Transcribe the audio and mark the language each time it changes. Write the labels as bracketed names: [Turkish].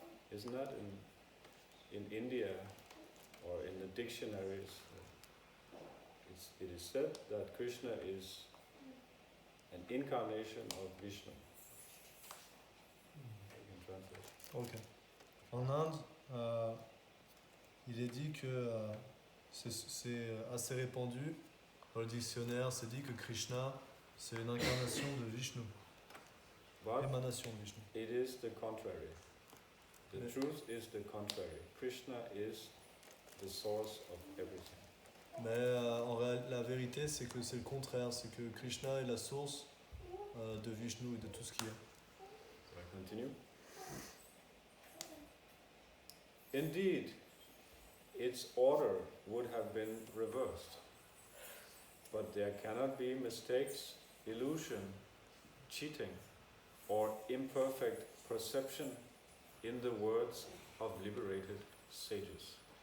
[English] Isn't that in India or in the dictionaries? It is said that Krishna is an incarnation of Vishnu. You can translate. Ok. [French] En Inde, il est dit que c'est assez répandu. Dans le dictionnaire, c'est dit que Krishna, c'est une incarnation de Vishnu. [English] But [French] Émanation de Vishnu. [English] it is the contrary. The Yeah. truth is the contrary. Krishna is the source of everything. [French] Mais la vérité, c'est que c'est le contraire. C'est que Krishna est la source de Vishnu et de tout ce qu'il y a. [English] So I continue. Indeed, its order would have been reversed. But there cannot be mistakes, illusion, cheating, or imperfect perception in the words of liberated sages.